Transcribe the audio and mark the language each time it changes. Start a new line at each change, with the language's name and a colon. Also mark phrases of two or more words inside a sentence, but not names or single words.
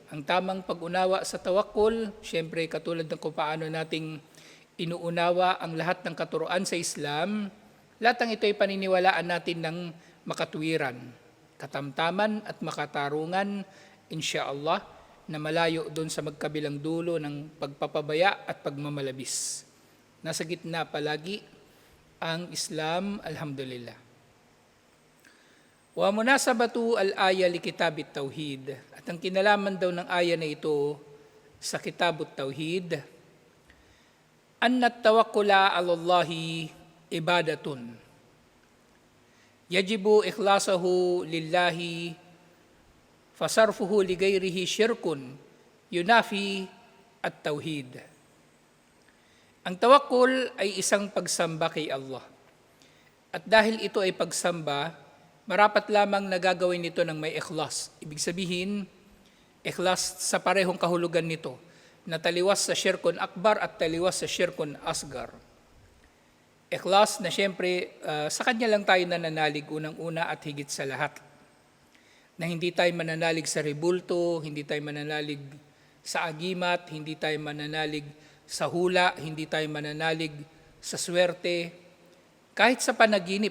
Filipino: Ang tamang pag-unawa sa tawakkul, syempre katulad ng kung paano nating inuunawa ang lahat ng katuruan sa Islam, lahat ng ito ay paniniwalaan natin ng makatwiran, katamtaman at makatarungan, insyaallah, na malayo doon sa magkabilang dulo ng pagpapabaya at pagmamalabis. Nasa gitna palagi ang Islam, alhamdulillah.
Arabic: ومناسبة الآية لكتاب التوحيد.
Filipino: At ang kinalaman daw ng aya na ito sa
Arabic: كتاب التوحيد, أن التوكل على الله عبادة. يجب إخلاصه لله فصرفه لغيره شرك ينافي التوحيد.
Filipino: Ang tawakkul ay isang pagsamba kay Allah. At dahil ito ay pagsamba, marapat lamang nagagawin ito ng may ikhlas. Ibig sabihin, ikhlas sa parehong kahulugan nito, na taliwas sa
Arabic: شرك أكبر
Filipino: at taliwas sa
Arabic: شرك أصغر.
Filipino: Ikhlas na siyempre sa Kanya lang tayo nananalig unang-una at higit sa lahat. Na hindi tayo mananalig sa rebulto, hindi tayo mananalig sa agimat, hindi tayo mananalig sa hula, hindi tayo mananalig sa swerte, kahit sa panaginip.